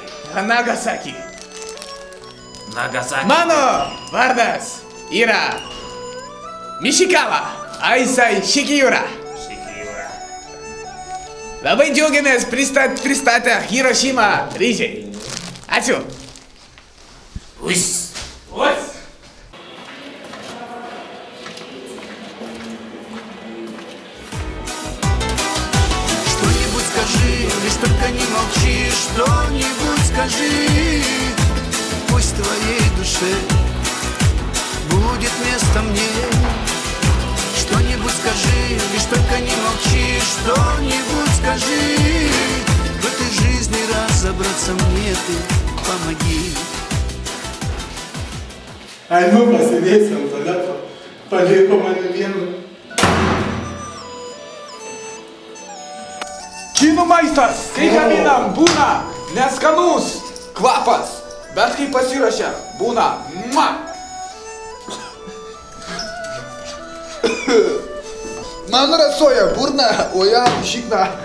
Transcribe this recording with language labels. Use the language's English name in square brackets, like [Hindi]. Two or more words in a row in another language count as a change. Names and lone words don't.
[Lithuanian] Nagasaki. Nagasaki. Mano vardas yra Mišikava Aisai Shikiura. Labai džiaugiamės pristatę Hirošima ryžiai. Ačiū. Ус. [Russian] Что-нибудь скажи, лишь только не молчи. Что-нибудь скажи. Пусть твоей душе будет место мне. Что-нибудь скажи, лишь только не молчи. Что-нибудь скажи. В этой жизни разобраться мне ты помоги. [Lithuanian] Ai, nu pasėdėsi ant tualeto, paliko mane vieną. Kinų maistas, kai gaminam, būna neskanus kvapas, bet kai pasiruošia, būna Man rasoja burna, o jam šikna.